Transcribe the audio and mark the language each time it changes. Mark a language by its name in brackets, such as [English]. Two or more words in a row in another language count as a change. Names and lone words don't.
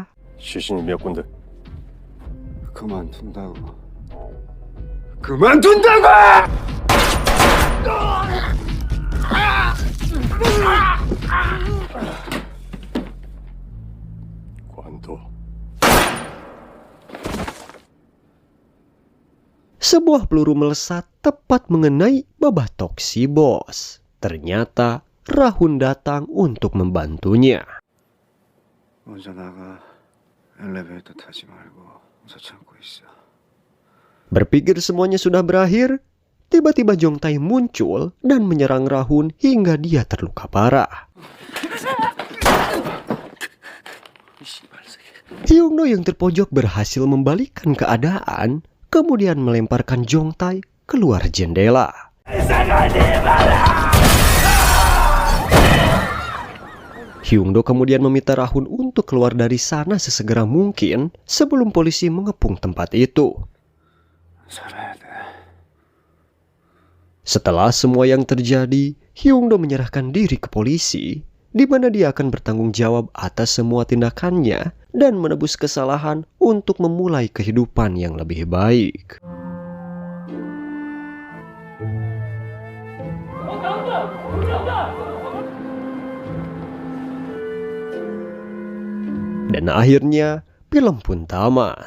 [Korean] 시신이 몇 군데? 그만둔다고. 그만둔다고! 관도. [Indonesian] sebuah peluru melesat tepat mengenai Babatok si bos. Ternyata Rahun datang untuk membantunya. [Korean] 먼저 나가. 엘리베이터 타지 말고 저 참고 있어. [Indonesian] Berpikir semuanya sudah berakhir, tiba-tiba Jongtae muncul dan menyerang Rahun hingga dia terluka parah. Hyungdo yang terpojok berhasil membalikkan keadaan, kemudian melemparkan Jongtae keluar jendela. Hyungdo kemudian meminta Rahun untuk keluar dari sana sesegera mungkin sebelum polisi mengepung tempat itu. [Korean] 살아야 돼. [Indonesian] Setelah semua yang terjadi, Hyungdo menyerahkan diri ke polisi, di mana dia akan bertanggung jawab atas semua tindakannya dan menebus kesalahan untuk memulai kehidupan yang lebih baik. Dan akhirnya film pun tamat.